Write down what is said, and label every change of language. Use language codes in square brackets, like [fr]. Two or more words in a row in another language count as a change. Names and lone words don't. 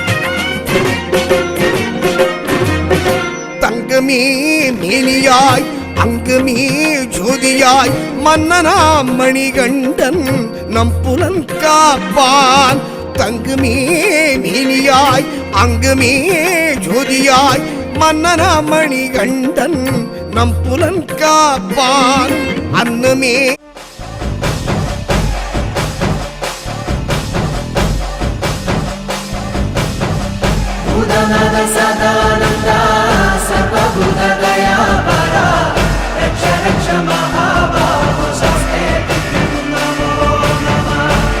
[ta] மேனியாய் அங்குமே ஜோதியாய் மன்னனாம் மணிகண்டன் நம் புலன் காப்பான். தங்குமே நீலியாய் அங்குமே ஜோதியாய் மன்னனாம் மணிகண்டன் நம் புலன் காப்பான். அன்னமே [sa] सदानंदा सर्वभूत दयापरा रक्ष रक्ष महाबाहो शस्ते नमो नमः.